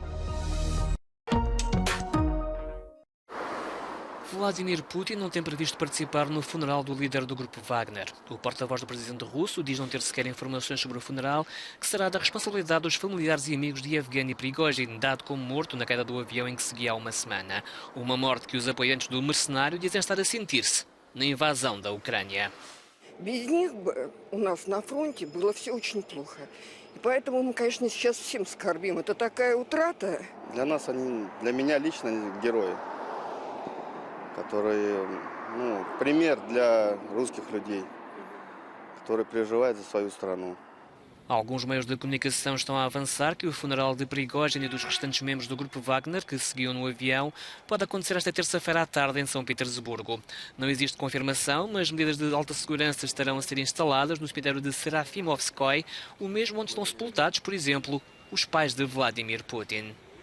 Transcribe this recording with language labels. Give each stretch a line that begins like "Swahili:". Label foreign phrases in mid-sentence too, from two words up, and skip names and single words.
Portuguese: Vladimir Putin não tem previsto participar no funeral do líder do grupo Wagner. O porta-voz do presidente russo diz não ter sequer informações sobre o funeral, que será da responsabilidade dos familiares e amigos de Yevgeny Prigozhin, dado como morto na queda do avião em que seguia há uma semana. Uma morte que os apoiantes do mercenário dizem estar a sentir-se na invasão da Ucrânia.
Russian: Без них у нас на фронте было все очень плохо. И поэтому мы, конечно, сейчас всем скорбим. Это такая утрата. Для нас они, для меня лично герои, которые, пример для русских людей, которые переживают за свою страну.
Portuguese: Alguns meios de comunicação estão a avançar que o funeral de Prigozhin e dos restantes membros do grupo Wagner, que seguiam no avião, pode acontecer esta terça-feira à tarde em São Petersburgo. Não existe confirmação, mas medidas de alta segurança estarão a ser instaladas no cemitério de Serafimovskoy, o mesmo onde estão sepultados, por exemplo, os pais de Vladimir Putin.